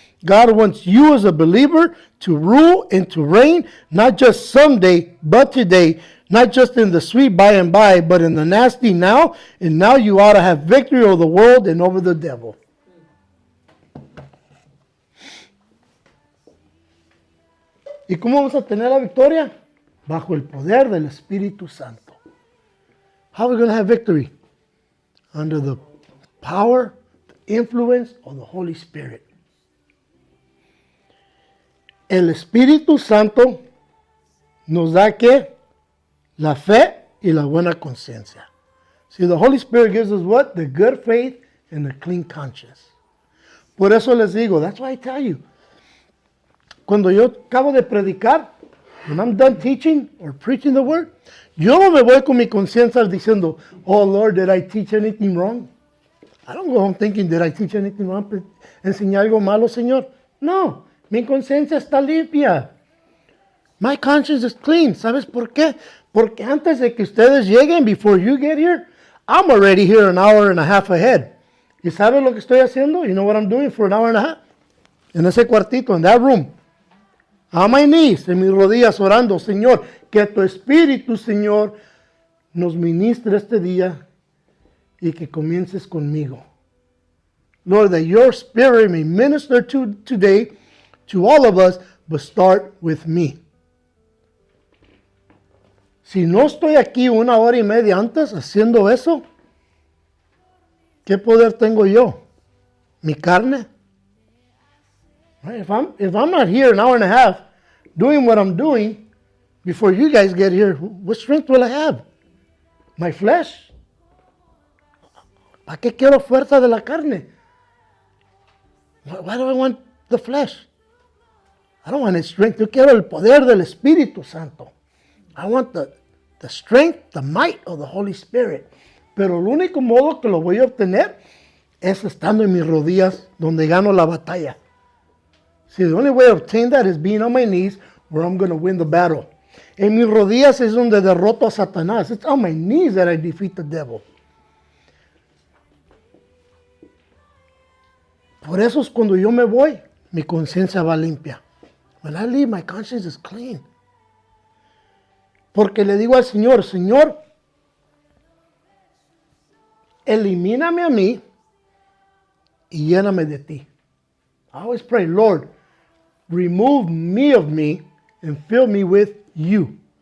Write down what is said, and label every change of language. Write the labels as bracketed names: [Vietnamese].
[English] God wants you as a believer to rule and to reign, not just someday, but today. Not just in the sweet by and by, but in the nasty now. And now you ought to have victory over the world and over the devil. [Spanish] ¿Y cómo vamos a tener la victoria? Bajo el poder del Espíritu Santo. [English] How are we going to have victory? Under the power, the influence of the Holy Spirit. [Spanish] El Espíritu Santo nos da ¿qué? La fe y la buena conciencia. [English] See, the Holy Spirit gives us what? The good faith and the clean conscience. [Spanish] Por eso les digo, [English] that's why I tell you. [Spanish] Cuando yo acabo de predicar, [English] when I'm done teaching or preaching the word, [Spanish] yo no me voy con mi conciencia diciendo, [English] oh Lord, did I teach anything wrong? I don't go home thinking, did I teach anything wrong? [Spanish] ¿Enseñé algo malo, Señor? No, mi conciencia está limpia. [English] My conscience is clean. [Spanish] ¿Sabes por qué? Porque antes de que ustedes lleguen, [English] before you get here, I'm already here an hour and a half ahead. [Spanish] ¿Y sabes lo que estoy haciendo? [English] You know what I'm doing for an hour and a half? [Spanish] En ese cuartito, [English] in that room. On my knees, [Spanish] en mis rodillas orando, Señor, que tu Espíritu, Señor, nos ministre este día y que comiences conmigo. [English] Lord, that your Spirit may minister today to all of us but start with me. [Spanish] Si no estoy aquí 1 hora y media antes haciendo eso, ¿qué poder tengo yo? ¿Mi carne? [English] Right? If I'm not here an hour and a half doing what I'm doing before you guys get here, what strength will I have? My flesh? [Spanish] ¿Para qué quiero fuerza de la carne? [English] Why do I want the flesh? I don't want its strength. [Spanish] Yo quiero el poder del Espíritu Santo. [English] I want the strength, the might of the Holy Spirit. [Spanish] Pero el único modo que lo voy a obtener es estando en mis rodillas donde gano la batalla. [English] See, the only way to obtain that is being on my knees where I'm going to win the battle. [Spanish] En mis rodillas es donde derroto a Satanás. [English] It's on my knees that I defeat the devil. [Spanish] Por eso es cuando yo me voy, mi conciencia va limpia. [English] When I leave, my conscience is clean. [Spanish] Porque le digo al Señor, Señor, elimíname a mí y lléname de ti. [English] I always pray, Lord, remove me of me and fill me with you.